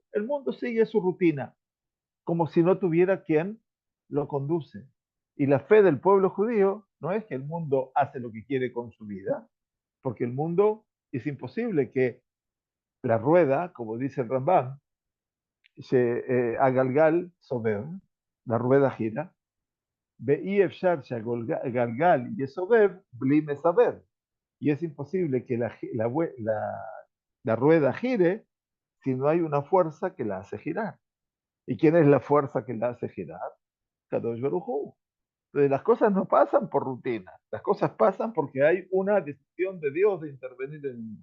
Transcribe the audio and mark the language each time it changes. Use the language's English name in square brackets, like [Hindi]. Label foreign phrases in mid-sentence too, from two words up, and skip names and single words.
[Spanish] El mundo sigue su rutina, como si no tuviera quien lo conduce. Y la fe del pueblo judío no es que el mundo hace lo que quiere con su vida, porque el mundo es imposible que la rueda, como dice el Rambam, [Hebrew] הגלגל סובב, [Spanish] la rueda gira, [Hebrew] ואי אפשר שהגלגל יסובב בלי מסובב. [Spanish] Y es imposible que la rueda gire si no hay una fuerza que la hace girar. ¿Y quién es la fuerza que la hace girar? [Hebrew] קדוש ברוך הוא. [Spanish] Entonces las cosas no pasan por rutina, las cosas pasan porque hay una decisión de Dios de intervenir en el mundo.